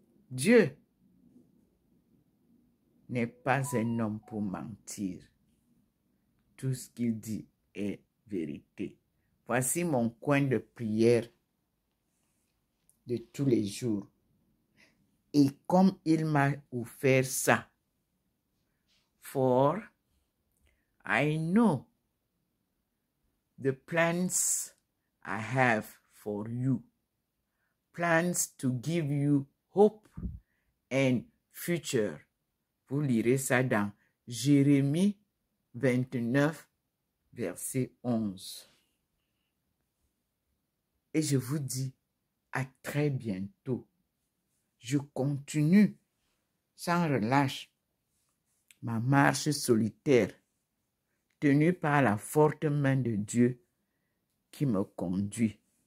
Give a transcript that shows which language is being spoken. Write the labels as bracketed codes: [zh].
[fr] Dieu n'est pas un homme pour mentir. Tout ce qu'il dit est vérité. Voici mon coin de prière de tous les jours. Et comme il m'a offert ça, [en] for I know the plans I have for you, plans to give you hope and future. [fr] Vous lirez ça dans Jérémie 29, verset 11. Et je vous dis à très bientôt. Je continue sans relâche ma marche solitaire, tenue par la forte main de Dieu qui me conduit.